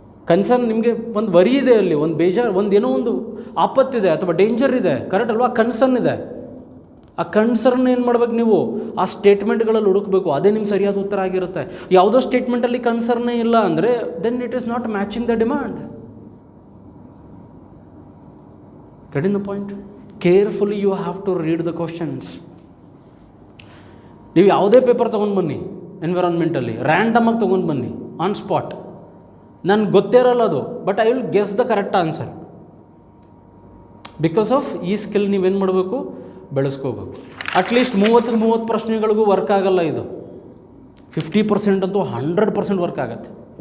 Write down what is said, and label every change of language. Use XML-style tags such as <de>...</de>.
<kn>Concern ನಿಮಗೆ ಒಂದು worry ಇದೆ, ಅಲ್ಲಿ ಒಂದು ಬೇಜಾರು, ಏನೋ ಒಂದು ಆಪತ್ತಿದೆ ಅಥವಾ ಡೇಂಜರ್ ಇದೆ, ಕರೆಕ್ಟ್ ಅಲ್ವಾ? ಕನ್ಸರ್ನ್ ಇದೆ. ಆ ಕನ್ಸರ್ನ್ ಏನು ಮಾಡ್ಬೇಕು ನೀವು? ಆ ಸ್ಟೇಟ್ಮೆಂಟ್ಗಳಲ್ಲಿ ಹುಡುಕಬೇಕು. ಅದೇ ನಿಮ್ಮ ಸರಿಯಾದ ಉತ್ತರ ಆಗಿರುತ್ತೆ. ಯಾವುದೋ ಸ್ಟೇಟ್ಮೆಂಟಲ್ಲಿ ಕನ್ಸರ್ನೇ ಇಲ್ಲ ಅಂದರೆ</kn> <en>Then it is not matching the demand. Getting the point? Carefully you have to read the questions.</en> <kn>ನೀವು ಯಾವುದೇ ಪೇಪರ್ ತೊಗೊಂಡು ಬನ್ನಿ, ಎನ್ವಿರಾನ್ಮೆಂಟಲ್ಲಿ ರ್ಯಾಂಡಮಾಗಿ ತೊಗೊಂಡು ಬನ್ನಿ, ಆನ್ ಸ್ಪಾಟ್. ನನಗೆ ಗೊತ್ತೇ ಇರಲ್ಲ ಅದು,</kn> <en>But I will guess the correct answer.</en> <kn>Because of ಈ ಸ್ಕಿಲ್ ನೀವೇನು ಮಾಡಬೇಕು? ಬೆಳೆಸ್ಕೋಬೇಕು. ಅಟ್ಲೀಸ್ಟ್ 30 ಪ್ರಶ್ನೆಗಳಿಗೂ ವರ್ಕ್ ಆಗಲ್ಲ ಇದು. 50% ಅಂತೂ 100% ವರ್ಕ್ ಆಗುತ್ತೆ.</kn>